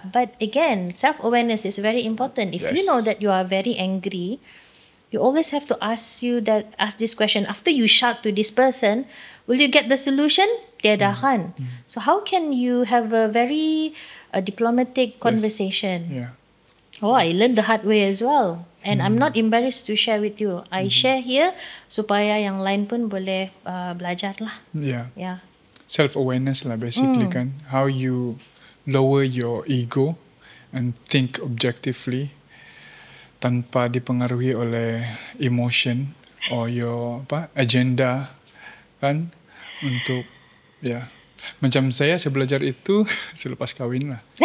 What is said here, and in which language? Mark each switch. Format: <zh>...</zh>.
<en>But again, self-awareness is very important. If you know that you are very angry, you always have to ask this question. After you shout to this person, will you get the solution?</en> <ms>Tiada kan.</ms> <en>So how can you have a very diplomatic conversation? Yeah. I learned the hard way as well. And I'm not embarrassed to share with you. I share here</en> <ms>supaya yang lain pun boleh belajar lah.</ms> <en>Yeah. Self-awareness lah basically kan. How you lower your ego and think objectively</en> <ms>tanpa dipengaruhi oleh</ms> <en>emotion or your agenda</en> <ms>kan, untuk macam saya belajar itu selepas kahwin lah.</ms>